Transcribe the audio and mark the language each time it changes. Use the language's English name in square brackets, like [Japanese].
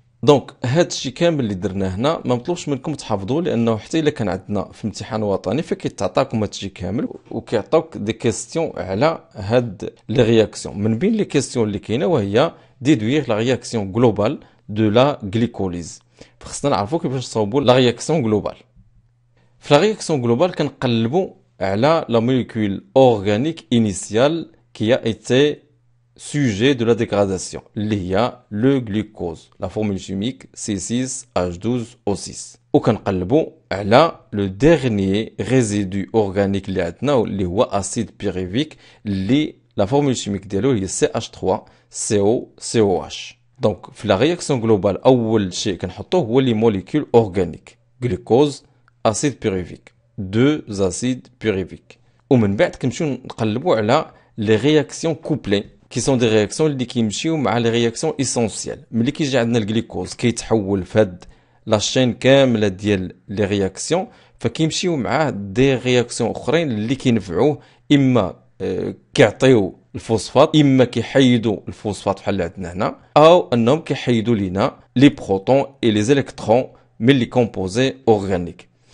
[Arabic] دونك هادشي كامل اللي درناه هنا ما مطلوبش منكم تحفظوه، لانه حتى الا كان عندنا في امتحان وطني فكيتعطاكم هادشي كامل وكيعطوك دي كيستيون على هاد لي رياكسيون. من بين لي كيستيون اللي كاينه وهي ديدوير لا رياكسيون جلوبال دو لا غليكوليز. فخصنا نعرفوا كيفاش نصاوبوا لا رياكسيون جلوبال. في لا رياكسيون جلوبال كنقلبوا على la molécule organique initiale qui a été sujet de la dégradation, اللي هي le glucose, la formule chimique C6H12O6. وكنقلبوا على le dernier résidu organique اللي عندنا اللي هو acide pyruvique اللي la formule chimique ديالو هي CH3COCOH. دونك في la réaction globale أول شيء كنحطوه هو les molécules organiques, glucose, acide pyruvique. [French] 2 acides pyruviques. [Arabic] ومن بعد كنمشيو نقلبوا على لي رياكسيون كوبلي كي سون دي رياكسيون اللي كيمشيو مع لي رياكسيون اسونسيال. ملي كيجي عندنا الجليكوز كيتحول فهاد لا شين كامله ديال لي رياكسيون فكيمشيو معاه دي رياكسيون اخرين اللي كينفعوه، اما كيعطيو الفوسفات اما كيحيدوا الفوسفات بحال اللي عندنا هنا، او انهم كيحيدوا لينا لي بروتون اي لي الكترون من لي كومبوزي اورغانيك.